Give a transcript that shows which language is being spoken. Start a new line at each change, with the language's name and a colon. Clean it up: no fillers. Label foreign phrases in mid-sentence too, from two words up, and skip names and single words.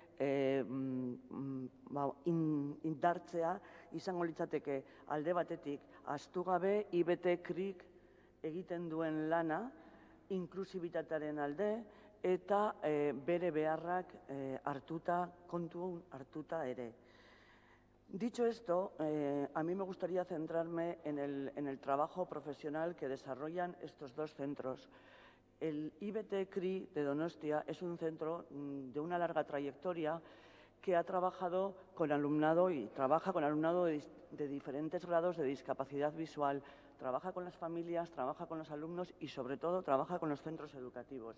Basque: indartzea izango litzateke alde batetik ahaztu gabe IBT-CRIk egiten duen lana inklusibitatearen alde eta bere beharrak kontuan hartuta ere.
Spanish: Dicho esto, a mí me gustaría centrarme en el trabajo profesional que desarrollan estos dos centros. El IBT-CRI de Donostia es un centro de una larga trayectoria que ha trabajado con alumnado y trabaja con alumnado de diferentes grados de discapacidad visual, trabaja con las familias, trabaja con los alumnos y sobre todo trabaja con los centros educativos.